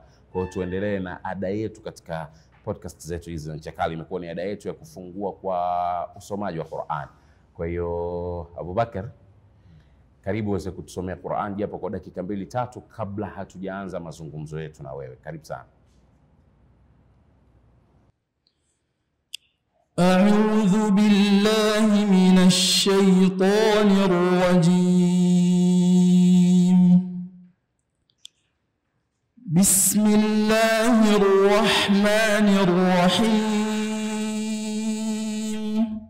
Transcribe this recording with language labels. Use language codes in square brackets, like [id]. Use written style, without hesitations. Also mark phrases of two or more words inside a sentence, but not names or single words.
[sw] Kwa hiyo tuendelee na ada yetu katika podcast zetu hizi. Ncha Kali imekuwa ni ada yetu ya kufungua kwa usomaji wa Qur'an. Kwa hiyo Abu Bakar, karibu uweze kutusomea Qur'an japo kwa dakika 2-3 kabla hatujaanza mazungumzo yetu na wewe. Karibu sana. [ar] أعوذ بالله من الشيطان الرجيم. بسم الله الرحمن الرحيم.